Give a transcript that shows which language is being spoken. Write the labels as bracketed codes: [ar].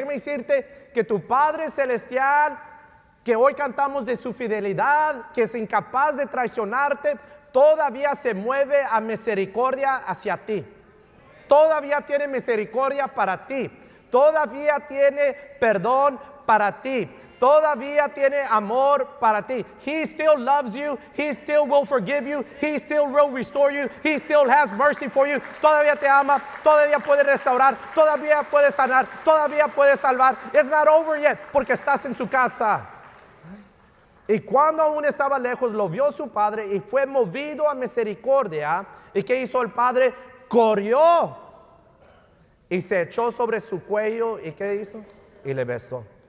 [es] Déjame decirte que tu Padre Celestial, que hoy cantamos de su fidelidad, que es incapaz de traicionarte, todavía se mueve a misericordia hacia ti. Todavía tiene misericordia para ti. Todavía tiene perdón para ti. Todavía tiene amor para ti. [en] He still loves you. He still will forgive you. He still will restore you. He still has mercy for you. [es] Todavía te ama. Todavía puede restaurar. Todavía puede sanar. Todavía puede salvar. [en] It's not over yet [es] porque estás en su casa. Y cuando aún estaba lejos, lo vio su padre y fue movido a misericordia. ¿Y qué hizo el padre? Corrió y se echó sobre su cuello. ¿Y qué hizo? Y le besó.